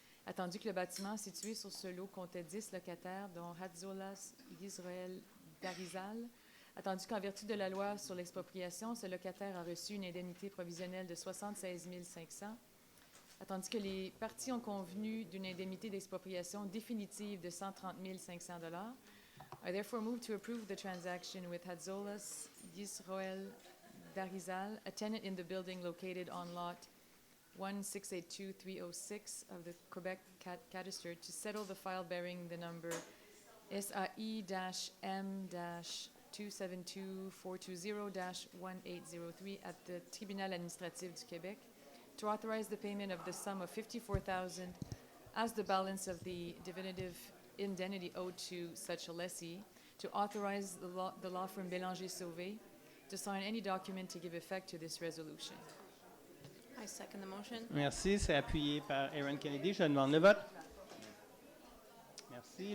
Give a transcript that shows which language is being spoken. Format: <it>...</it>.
<fr>attendu que le bâtiment situé sur ce lot comptait 10 locataires, dont Hatzolas Yisrael Darizal, attendu qu'en vertu de la loi sur l'expropriation, ce locataire a reçu une indemnité provisionnelle de 76 500, attendu que les parties ont convenu d'une indemnité d'expropriation définitive de 130 500 $.</fr> <en>I therefore move to approve the transaction with Hatzolas Yisrael Darizal, a tenant in the building located on lot 1682306 of the Quebec Cadastre, to settle the file bearing the number SAI-M-272420-1803 at the Tribunal administratif du Québec, to authorize the payment of the sum of $54,000 as the balance of the definitive indemnity owed to such a lessee, to authorize the law firm Bélanger-Sauvé to sign any document to give effect to this resolution. I second the motion.</en> <fr>Merci, c'est appuyé par Aaron Kennedy. Je demande le vote. Merci.</fr>